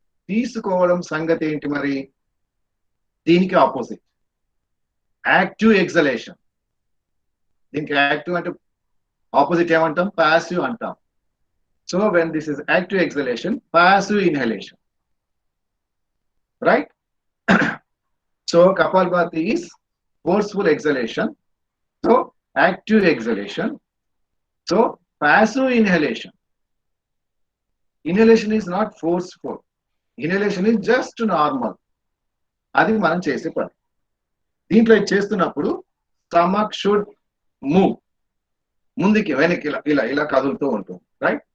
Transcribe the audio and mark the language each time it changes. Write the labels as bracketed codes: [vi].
[te] తీసుకోవడం సంగతి ఏంటి మరి? దీనికి ఆపోజిట్, యాక్టివ్ ఎగ్జలేషన్. దీనికి యాక్టివ్ అంటే ఆపోజిట్ ఏమంటాం? పాసివ్ అంటాం. [en] So when this is active exhalation, passive inhalation, right? So Kapalbhati is forceful exhalation, so active exhalation, so passive inhalation. Inhalation is not forceful, inhalation is just normal. [te] అది మనం చేసే పని. దీంట్లో చేస్తున్నప్పుడు [en] stomach should move, [te] ముందుకి వెనక్కి ఇలా ఇలా ఇలా కదులుతూ ఉంటుంది, రైట్?